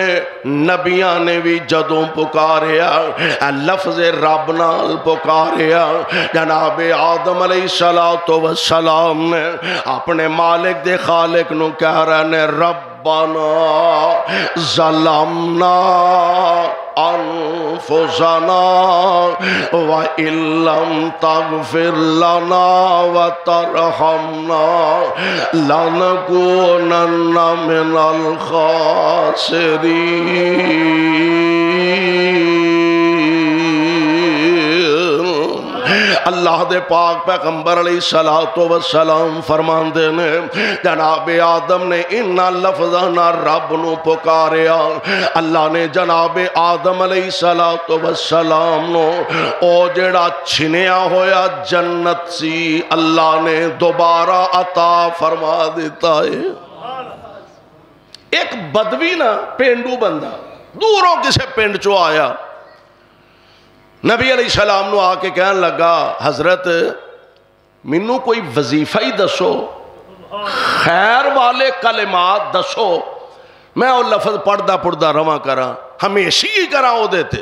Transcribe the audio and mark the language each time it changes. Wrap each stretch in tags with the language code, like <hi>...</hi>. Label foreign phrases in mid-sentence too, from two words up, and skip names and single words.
<pa>نبیاں نے بھی جدوں پکاریا لفظ رب نال پکاریا، جناب آدم علیہ السلام نے اپنے مالک دے خالق نو کہہ رہے نے رب ربنا</pa> <ar>ظلمنا انفسنا وان لم تغفر لنا وترحمنا لنكونن من الخاسرین۔</ar> <pa>اللہ دے پاک پیغمبر علیہ السلام فرماندے نے جناب آدم نے انہا لفظانا رب نو پکاریا، اللہ نے جناب آدم علیہ السلام نو او جڑا چھنیا ہویا جنت سی اللہ نے دوبارہ عطا فرما دیتا ہے۔ ایک بدوی نا پینڈو بندہ دوروں کسے پینڈ چو آیا، نبی علیہ السلام نو آ کے کہنے لگا حضرت منو کوئی وظیفہ ہی دسو، خیر والے کلمات دسو، میں وہ لفظ پڑھدا رواں کراں، ہمیشہ ہی کراں او دیتے۔</pa>